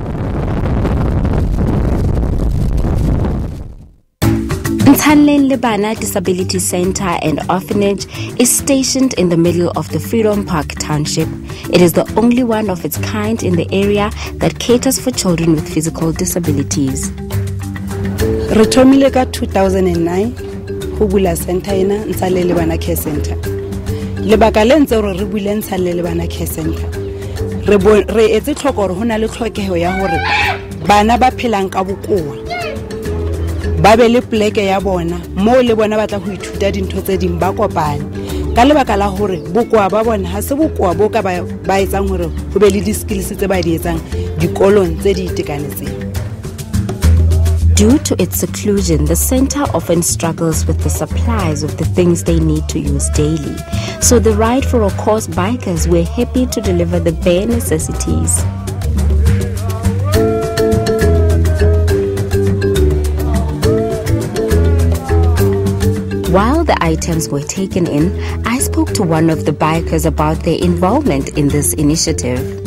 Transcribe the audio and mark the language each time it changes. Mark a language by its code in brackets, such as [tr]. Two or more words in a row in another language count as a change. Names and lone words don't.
[en] Nthanleng Lebana Disability Center and Orphanage is stationed in the middle of the Freedom Park Township. It is the only one of its kind in the area that caters for children with physical disabilities. [st] Retomile ka 2009 ho bula center ena Nthanleng Lebana Care Center. Lebaka le ntse re bule Nthanleng Lebana Care Center. Re etse tlhoko hore hona le tlhokeho ya hore bana ba phelang ka bokoa ba be le pleke ya bona mo le bona ba tla go ithuta dintho tse ding ba kopane ka lebaka la hore bokoa ba bona ha se bokoa bo ka ba etsang hore ho be le di-skills tse ba di etsang dikolong tse di itekanetseng. [en] Due to its seclusion, the center often struggles with the supplies of the things they need to use daily. So the Ride for a Course bikers were happy to deliver the bare necessities. While the items were taken in, I spoke to one of the bikers about their involvement in this initiative.